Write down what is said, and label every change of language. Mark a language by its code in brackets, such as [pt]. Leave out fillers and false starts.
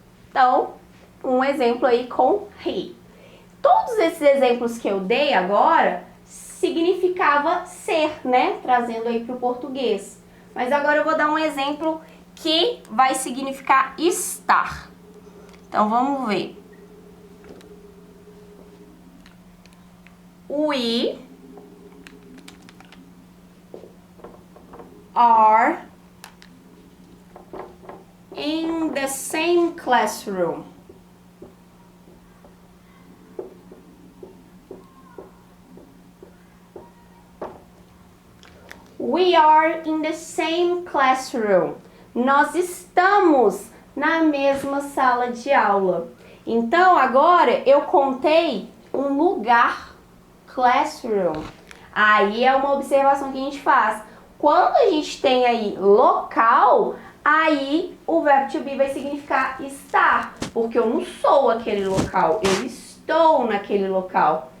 [pt] Então, um exemplo aí com he. Todos esses exemplos que eu dei agora significava ser, né? Trazendo aí para o português. Mas agora eu vou dar um exemplo que vai significar estar. Então, vamos ver. [en] We are in the same classroom. We are in the same classroom. [pt] Nós estamos na mesma sala de aula. Então, agora eu contei um lugar, classroom. Aí é uma observação que a gente faz. Quando a gente tem aí local, aí o verbo to be vai significar estar, porque eu não sou aquele local, eu estou naquele local.